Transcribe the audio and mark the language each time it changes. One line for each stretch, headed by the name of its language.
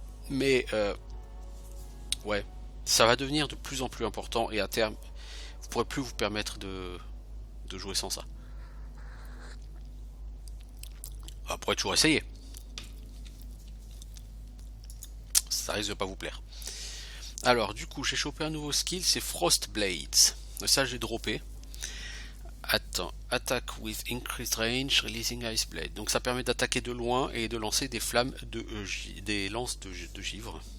French: Mais, ouais, ça va devenir de plus en plus important, et à terme, vous ne pourrez plus vous permettre de jouer sans ça. Vous pourrez toujours essayer. Ça risque de pas vous plaire. Alors du coup j'ai chopé un nouveau skill, c'est Frost Blades. Ça j'ai droppé.
English: Attends, attack with increased range, releasing ice blade.
French: Donc ça permet d'attaquer de loin et de lancer des flammes des lances de givre.